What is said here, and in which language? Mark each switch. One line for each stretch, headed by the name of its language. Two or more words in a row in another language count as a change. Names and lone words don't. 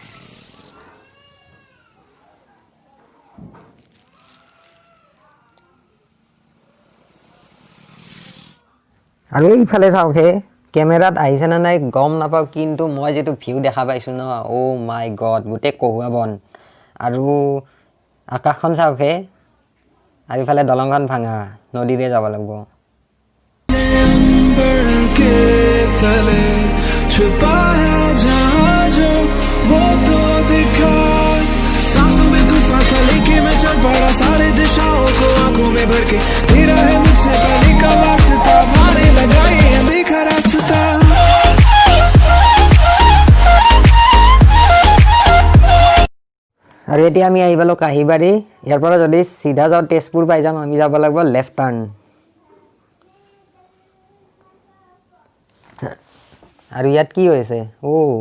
Assamese: আৰু ইফালে চাওকে ক্যামেৰাত আহিছে না নাই গম নাপাও কিন্তু মই যেটো ভিউ দেখা পাইছো ন
English: oh my god
Assamese: গুটে কহুৱা বন আৰু আকাশখন চাওকে আৰু ইফালে দলংখন ভাঙা নদীৰে যাব লাগিব
Hindi: के तले छुपा है जहाँ जो वो तो दिखा सांसों में तू फासले के मैं चल पड़ा सारे दिशाओं को आंखों में भर के तेरा है मुझसे पहले का वास्ता भाने लगा ये अनदेखा रास्ता
Assamese: আৰু এতিয়া আমি আহি পালো কাহিবাৰী ইয়াৰ পৰা যদি সিধা যাও তেজপুৰ পাই যাম আমি যাব লাগিব
English: left turn
Assamese: আৰু ইয়াত কি হৈছে ও